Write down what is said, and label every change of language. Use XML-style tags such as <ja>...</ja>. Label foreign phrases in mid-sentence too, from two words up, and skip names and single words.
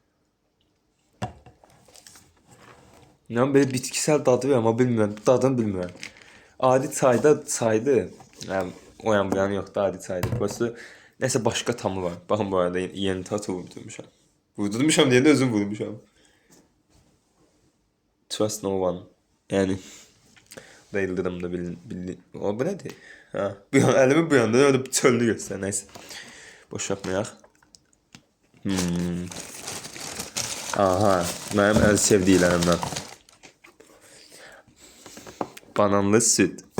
<az>Yəni belə bitkisel dadı var amma bilmirəm, dadını bilmirəm. Adi çaydı. Yəni o yan bu yan yoxdur, adi çaydı. Burası nəsə başqa tamı var. Baxın bu arada yeni tatu vurdurmuşam. Vurdurmuşam deyəndə özüm vurmuşam.</az> <en>Trust no one.</en> <az>Yəni da yıldırımda bildi. O bu nədir? Ha, bu yan əlimi bu yanda öyle çölünü göstər. Nəysə. Boş yapmayaq. Aha, mənim ən sevdiklərimdən. Bananlı süt.</az>